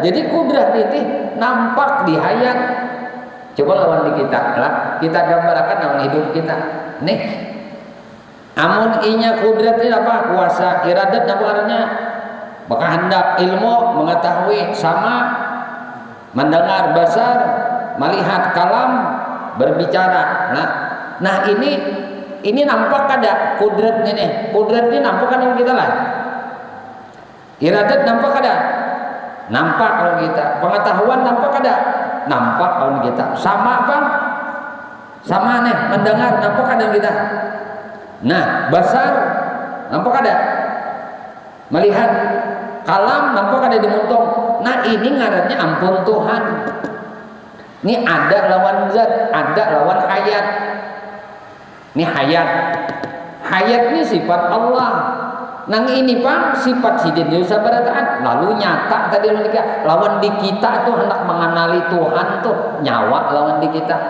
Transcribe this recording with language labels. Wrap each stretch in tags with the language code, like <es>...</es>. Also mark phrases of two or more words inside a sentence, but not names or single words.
<bjn>Jadi kudrah itu nampak di hayat. Coba lawan di kita lah, kita gambarkan lawan hidup kita. Nih. Amun inya kudrat ini apa? Kuasa, iradat apa artinya? Maka hendak ilmu mengetahui, sama mendengar, basar melihat, kalam berbicara. Nah ini nampak ada kudratnya nih. Kudrat ini nampak kan kita lah. Iradat nampak ada. nampak kalau kita. Pengetahuan nampak ada, nampak kalau kita. Sama apa? Sama nih, mendengar nampak ada kita. Nah, basar nampak ada, melihat, kalam nampak ada di muntung. Nah ini ngarannya ampun Tuhan. Ini ada lawan zat, ada lawan hayat. Ini hayat. Hayat ini sifat Allah. Nang ini Pak sifat sidin sabarataan. Lalu nyata tadi lawan di kita tuh hendak mengenali Tuhan tuh nyawa lawan di kita.</bjn>